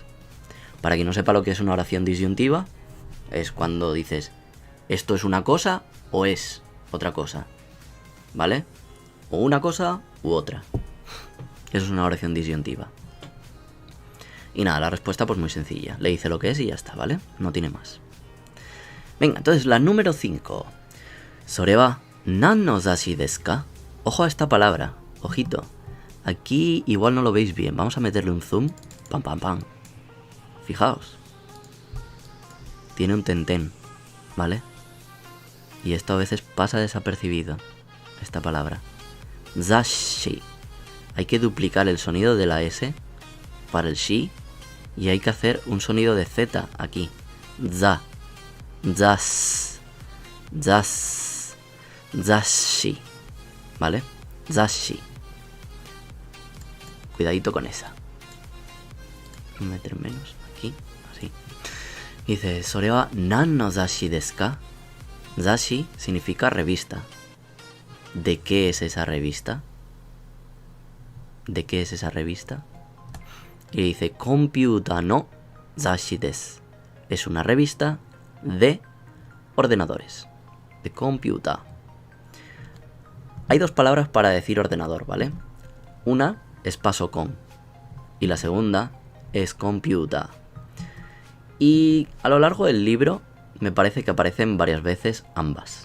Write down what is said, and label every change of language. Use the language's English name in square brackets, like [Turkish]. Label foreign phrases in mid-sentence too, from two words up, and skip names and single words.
[Spanish] Para quien no sepa lo que es una oración disyuntiva, es cuando dices, esto es una cosa o es otra cosa, ¿vale? O una cosa u otra. Eso es una oración disyuntiva. Y nada, la respuesta pues muy sencilla. Le dice lo que es y ya está, ¿vale? No tiene más. Venga, entonces la número 5. [Japanese] それは何の雑誌ですか? [Spanish] Ojo a esta palabra, ojito. Aquí igual no lo veis bien. Vamos a meterle un zoom. Pam, pam, pam. Fijaos. Tiene un tentén, ¿vale? Y esto a veces pasa desapercibido. Esta palabra. Zashi. Hay que duplicar el sonido de la S para el shi. Y hay que hacer un sonido de Z aquí. Za. Zas. Zas. Zashi. ¿Vale? Zashi. Cuidadito con esa. Voy a meter menos aquí. Así. Dice, [Japanese] それは何の雑誌ですか? [Spanish] Zashi significa revista. ¿De qué es esa revista? ¿De qué es esa revista? Y dice, [Japanese] コンピューターの雑誌です. [Spanish] Es una revista de ordenadores. De computa. Hay 2 palabras para decir ordenador, ¿vale? Una es pasocon y la segunda es computa. Y a lo largo del libro me parece que aparecen varias veces ambas.